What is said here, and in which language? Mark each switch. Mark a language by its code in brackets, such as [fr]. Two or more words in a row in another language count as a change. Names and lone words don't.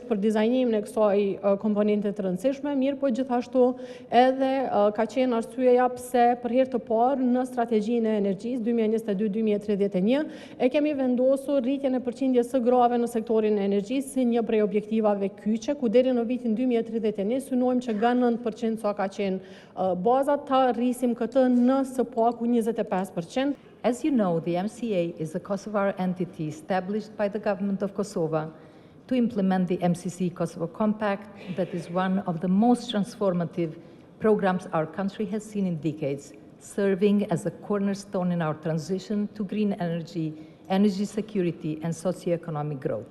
[sq] për dizajnimin e kësaj komponente të rëndësishme, mirë po gjithashtu edhe ka qenë arsyeja pse për herë të parë në strategjinë e energjisë 2022-2031 e kemi vendosur rritjen e përqindjes së grave në sektorin e energjisë si një prej objektivave kyçe, ku deri në vitin 2031 synojmë që nga 9% sa ka qenë baza ta rrisim këtë në së paku 25%. [en] As you know, the MCA is a Kosovar entity established by the government of Kosovo to implement the MCC Kosovo Compact that is one of the most transformative programs our country has seen in decades, serving as a cornerstone in our transition to green energy, energy security and socioeconomic growth.